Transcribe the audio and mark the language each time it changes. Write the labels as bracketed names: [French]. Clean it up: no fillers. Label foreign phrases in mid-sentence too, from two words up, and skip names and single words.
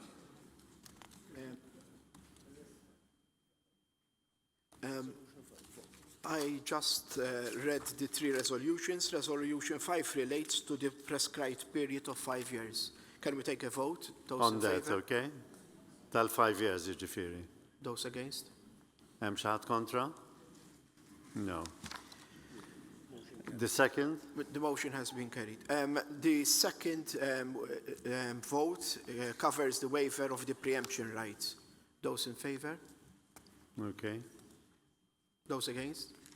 [English] I just read the three resolutions. Resolution 5 relates to the prescribed period of 5 years. Can we take a vote? Those On in that, favor? [Maltese] okay? Tal-5 years, jiġifieri. [English] Those against? [Maltese] Hemm xi ħadd kontra? [English] No. The second? The motion has been carried. The second vote covers the waiver of the preemption rights. Those in favor? Okay. Those against?